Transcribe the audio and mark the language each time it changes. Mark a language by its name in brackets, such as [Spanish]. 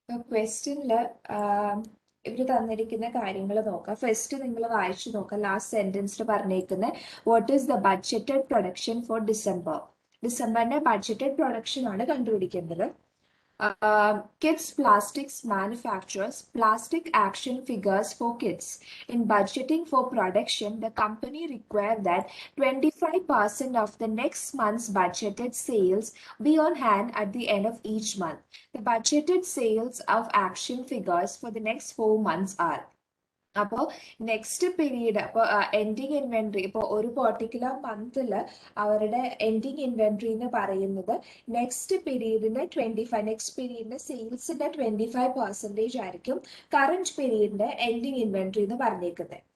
[Malayalam] ക്വസ്റ്റ്യനില് ഇവര് തന്നിരിക്കുന്ന കാര്യങ്ങൾ നോക്കാം. ഫസ്റ്റ് നിങ്ങൾ വായിച്ചു നോക്കാം. ലാസ്റ്റ് സെന്റൻസിൽ പറഞ്ഞേക്കുന്ന [English] What is the budgeted production for December. [Malayalam] ഡിസംബറിന്റെ budgeted production ആണ് കണ്ടുപിടിക്കേണ്ടത്. [English] Kids Plastics manufactures plastic action figures for kids. In budgeting for production, the company required that 25% of the next month's budgeted sales be on hand at the end of each month. The budgeted sales of action figures for the next 4 months are. [Malayalam] അപ്പോൾ next period, അപ്പോൾ ending inventory, ഇപ്പോൾ ഒരു particular മന്തിൽ അവരുടെ ending inventory എന്ന് പറയുന്നത് next പീരീഡിന് 25, next പീരീഡിന്റെ സെയിൽസിന്റെ 25% ആയിരിക്കും current പീരീഡിന്റെ ending inventory എന്ന് പറഞ്ഞേക്കുന്നത്.